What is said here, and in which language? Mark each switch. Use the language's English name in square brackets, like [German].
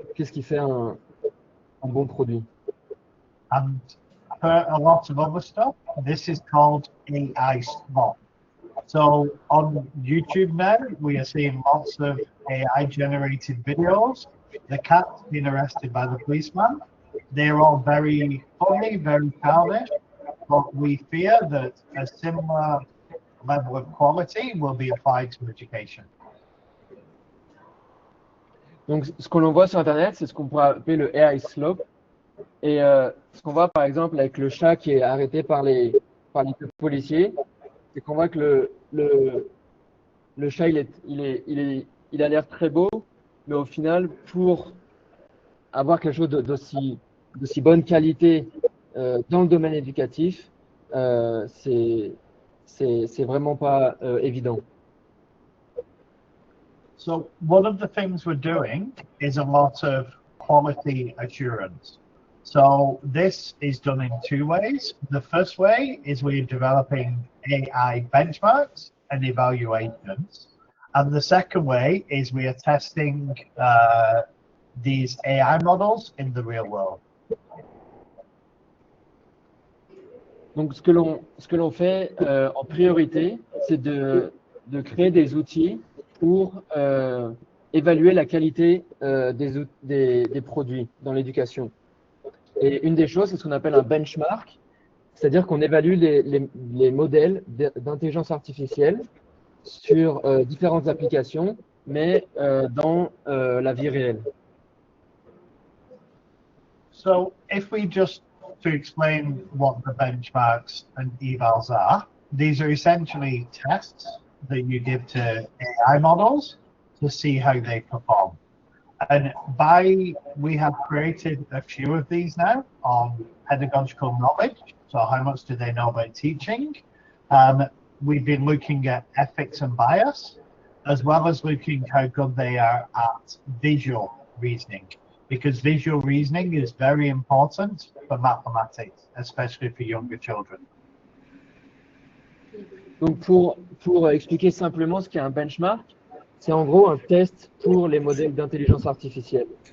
[French] qu'est-ce qui fait un bon produit. [English] And for a lot of other stuff, this is called AI spot. So on YouTube now, we are seeing lots of AI generated videos. The cat's been arrested by the policeman. They're all very funny, very childish, but we fear that a similar level of quality will be applied to education. [French] Donc, ce que l'on voit sur Internet, c'est ce qu'on pourrait appeler le AI slope. Et ce qu'on voit par exemple avec le chat qui est arrêté par les policiers, c'est qu'on voit que le chat, il a l'air très beau, mais au final, pour avoir quelque chose d'aussi bonne qualité dans le domaine éducatif, c'est vraiment pas évident. [English] So one of the things we're doing is a lot of quality assurance. So this is done in two ways. The first way is we're developing AI benchmarks and evaluations. And the second way is we are testing these AI models in the real world. [French] Donc, ce que l'on fait en priorité, c'est de créer des outils pour évaluer la qualité des produits dans l'éducation. Et une des choses, c'est ce qu'on appelle un benchmark, c'est-à-dire qu'on évalue les modèles d'intelligence artificielle sur différentes applications, mais dans la vie réelle. [English] So if we just to explain what the benchmarks and evals are, these are essentially tests that you give to AI models to see how they perform. And we have created a few of these now on pedagogical knowledge. So how much do they know about teaching? We've been looking at ethics and bias, as well as looking how good they are at visual reasoning, because visual reasoning is very important for mathematics, especially for younger children. [French] Donc pour expliquer simplement ce qu'est un benchmark, c'est en gros un test pour les modèles d'intelligence artificielle.